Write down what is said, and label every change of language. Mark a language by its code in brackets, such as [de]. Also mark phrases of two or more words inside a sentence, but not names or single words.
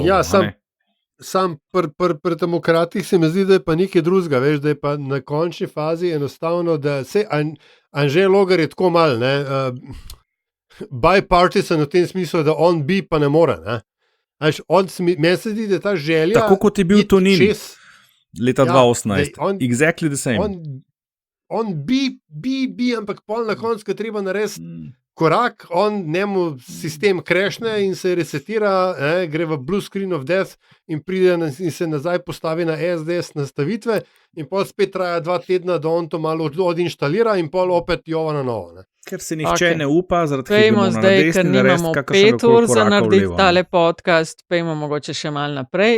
[sl] Ja, sam pri demokratih se mi zdi, da je pa nekaj drugega, veš, da je pa na končni fazi enostavno, da se Anže Logar je tako mal, ne, bipartisan v tem smislu, da on bi, pa ne more, ne. Meni se zdi, da ta želja tako kot je bil Tonin leta 2018, [en] exactly the same. [sl] On bi, ampak pol na koncu, ko treba narediti korak, njemu sistem crashne in se resetira, gre v [en] blue screen of death [sl] in pride in se nazaj postavi na SDS nastavitve in pol spet traja 2 tedna, da on to malo odinštalira in pol opet jova na novo. Ne? Ker se nihče ne upa, zaradi tega zdaj, ker nimamo 5 ur za narediti tale podcast, pejmo mogoče še malo naprej.